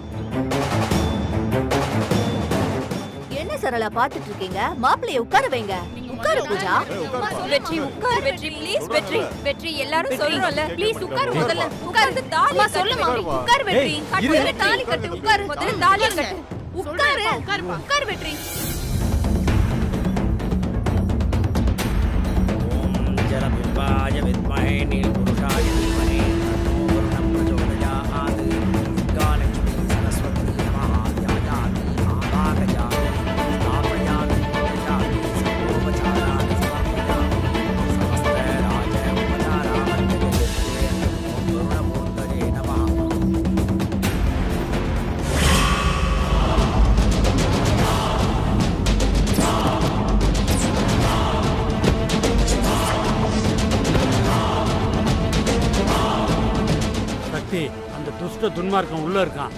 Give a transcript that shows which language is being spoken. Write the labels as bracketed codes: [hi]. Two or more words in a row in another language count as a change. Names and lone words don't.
[ta] என்ன சரளா பாத்துட்டு இருக்கீங்க? மாப்பிள்ளைய உட்கார வைங்க. உட்காரு பூஜா. வெற்றி உட்கார். வெற்றி ப்ளீஸ். வெற்றி வெற்றி எல்லாரும் சொல்றோம்ல, ப்ளீஸ் உட்காரு. முதல்ல உட்கார்ந்து தாலி அம்மா சொல்லுமா, உட்கார் வெற்றி. முதல்ல தாலி கட்டு, உட்காரு. முதல்ல தாலி கட்டு. உட்காரு, உட்கார் வெற்றி. [sa] जलबिम्बाय विद्महे नीलपुरुषाय धीमहि तन्नो वरुणः प्रचोदयात्। दुर्गालक्ष्मी सरस्वती नमः। ध्यायामि आवाहयामि स्थापयामि पूजयामि सर्वोपचाराणि समर्पयामि। समस्तराजोपचाराणि ॐ वरुणमूर्तये नमः। [ta] அந்த துஷ்ட துன்மார்க்கம் உள்ள இருக்கான்.